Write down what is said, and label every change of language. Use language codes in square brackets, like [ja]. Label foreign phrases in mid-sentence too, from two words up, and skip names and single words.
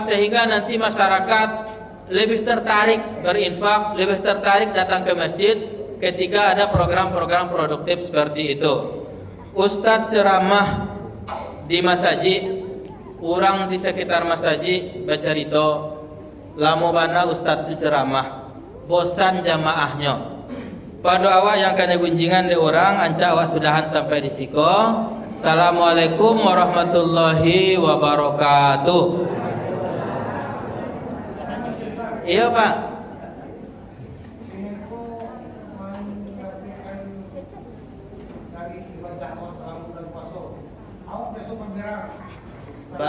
[id] Sehingga nanti masyarakat lebih tertarik berinfak, lebih tertarik datang ke masjid ketika ada program-program produktif seperti itu. Ustadz ceramah di masjid, orang di sekitar masjid bercerita, [min] lama bana [id] Ustadz ceramah, bosan jamaahnya. [min] Pada awak yang kena gunjingan di orang, anca awak sudahan sampai di siko. [ar] السلام عليكم ورحمة الله وبركاته. [id] Iya Pak. Pak.